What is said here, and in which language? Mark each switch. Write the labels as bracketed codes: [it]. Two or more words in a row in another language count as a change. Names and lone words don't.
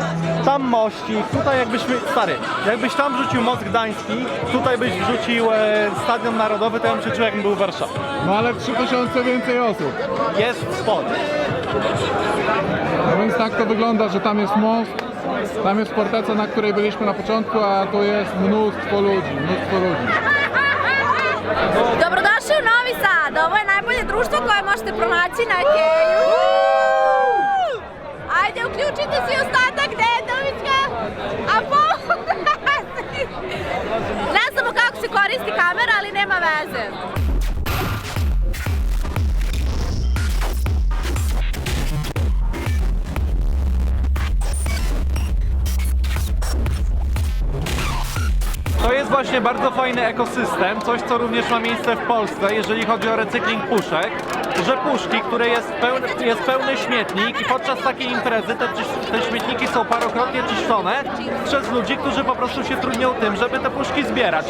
[pl] Tam mościk, tutaj jakbyś tam wrzucił most gdański, tutaj byś wrzucił Stadion Narodowy, to ja bym się czuł jakbym był w Warszawie. No ale 3000 więcej osób. Jest sporo. No więc tak to wygląda, że tam jest most, tam jest forteca, na której byliśmy na początku, a tu jest mnóstwo ludzi. [sr] Dobrodošli u Novi Sad, ovo je najbolje društvo koje možete pronaći na Keju. Ajde, uključite si ostatak Dedovićka, a ne znamo kako se koristi kamera, ali nema veze. [pl] To jest właśnie bardzo fajny ekosystem, coś co również ma miejsce w Polsce, jeżeli chodzi o recykling puszek, że puszki, które jest pełny śmietnik i podczas takiej imprezy te śmietniki są parokrotnie czyszczone przez ludzi, którzy po prostu się trudnią tym, żeby te puszki zbierać.